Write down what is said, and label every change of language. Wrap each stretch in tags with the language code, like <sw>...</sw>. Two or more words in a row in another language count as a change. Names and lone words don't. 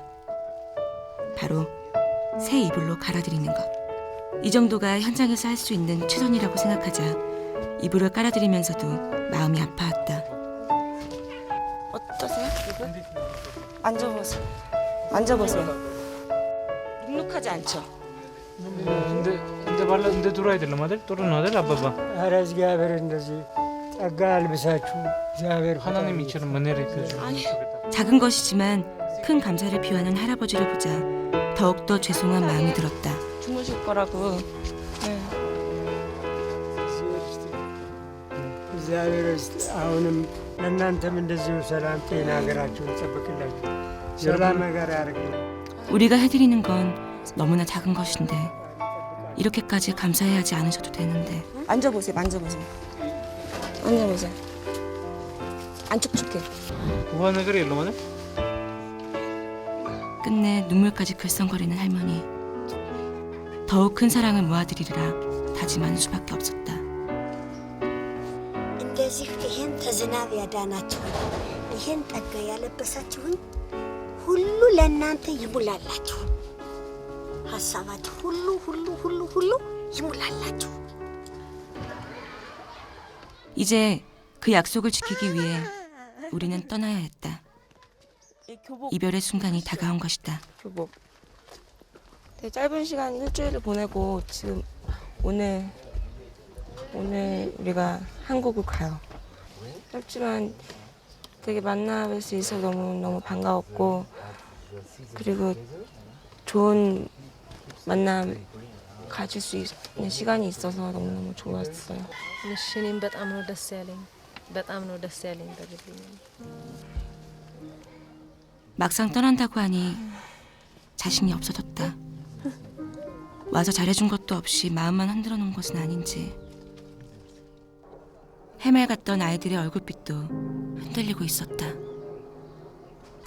<ko>바로 새 이불로 갈아드리는 것. 이 정도가 현장에서 할 수 있는 최선이라고 생각하자 이불을 깔아드리면서도 마음이 아파왔다. 어떠세요? 앉아보세요. 눅눅하지 않죠?</ko> <am>እንደ ድሮ አይደለም አይደል? ጥሩ ነው አይደል አባባ? ኧረ እግዚአብሔር እንደዚህ ጸጋ አልብሳችሁ እግዚአብሔር</am> <ko>하나님 이처럼 은혜를 베풀어 아니. 작은 것이지만 큰 감사를 표하는 할아버지를 보자 더욱더 죄송한 마음이 들었다. 주무실 거라고. 네.</ko> <am>እግዚአብሔር አሁንም ለእናንተም እንደዚሁ ሰላም ጤና ሀገራችሁን ይጠብቅላችሁ ሰላም ነገር ያርግልን።</am> <ko>우리가 해드리는 건 너무나 작은 것인데 이렇게까지 감사해야 하지 않으셔도 되는데. 만져보세요. 안 촉촉해.</ko> <am>우한 ነገር የለውም አይደል?</am> <ko>끝내 눈물까지 글썽거리는 할머니. 더욱 큰 사랑을 모아드리리라 다짐하는 수밖에 없었다.</ko> <am>እንደዚህ ይሄን ተዝናብ ያዳናችሁን ይሄን ጠጋ ያለበሳችሁን ሁሉ ለእናንተ ይሙላላችሁ። ሀሳባችሁ ሁሉ ይሙላላችሁ።</am> <ko>이제 그 약속을 지키기 위해 우리는 떠나야 했다. 이별의 순간이 다가온 것이다. 교복. 되게 짧은 시간 일주일을 보내고 지금 오늘 우리가 한국을 가요. 짧지만 되게 만나뵐 수 있어서 너무 반가웠고 그리고 좋은 만남 가질 수 있는 시간이 있어서 너무너무 좋았어요.</ko> <am>እኔም በጣም ነው ደስ ያለኝ በግሌ።</am> <ko>막상 떠난다고 하니 자신이 없어졌다. 와서 잘해준 것도 없이 마음만 흔들어 놓은 것은 아닌지. 해맑았던 아이들의 얼굴빛도 흔들리고 있었다.</ko>